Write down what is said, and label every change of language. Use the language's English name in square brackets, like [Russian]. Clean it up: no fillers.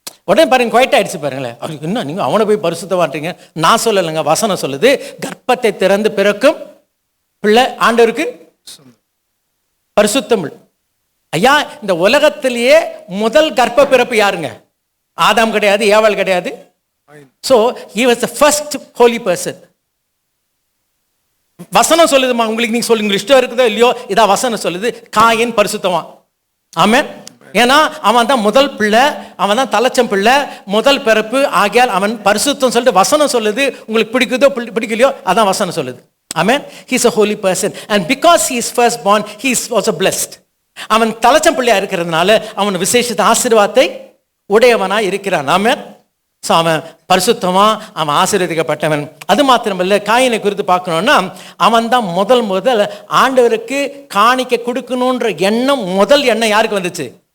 [Tamil] உடனே பாருங்க, குவைட் ஆயிடுச்சு பாருங்களேன். அவருக்கு என்ன நீங்கள் அவனை போய் பரிசுத்தவான்றீங்க? நான் சொல்லலைங்க, வசனம் சொல்லுது. கர்ப்பத்தை திறந்து பிறக்கும் பிள்ளை ஆண்டவருக்கு பரிசுத்தம். ஐயா இந்த உலகத்திலேயே முதல் கர்ப்ப பிறப்பு யாருங்க? ஆதாம் கிடையாது, ஏவாள் கிடையாது. [English] So he was the first holy person. [Tamil] வசனம் சொல்லுதுமா, உங்களுக்கு நீங்க சொல்லுங்க, இஷ்டம் இருக்குதோ இல்லையோ, இதான் வசனம் சொல்லுது. காயின் பரிசுத்தவான். ஆமென். ஏன்னா அவன் தான் முதல் பிள்ளை, அவன் தான் தலைச்சம் பிள்ளை, முதல் பிறப்பு. ஆகையால் அவன் பரிசுத்தம் சொல்லிட்டு வசனம் சொல்லுது. உங்களுக்கு பிடிக்குதோ பிடிக்கலையோ அதான் வசனம் சொல்லுது. ஆமென். [English] he is a holy person and because he is first born he is also blessed. [Tamil] அவன் தலைச்சம் பிள்ளையா இருக்கிறதுனால அவன் விசேஷித்த ஆசீர்வாதத்தை உடையவனா இருக்கிறான். ஆமென். ஸோ அவன் பரிசுத்தமா, அவன் ஆசீர்வதிக்கப்பட்டவன். அது மாத்திரமல்ல, காயினை குறித்து பார்க்கணும்னா அவன் தான் முதல் ஆண்டவருக்கு காணிக்க கொடுக்கணுன்ற எண்ணம், முதல் எண்ணம் யாருக்கு வந்துச்சு?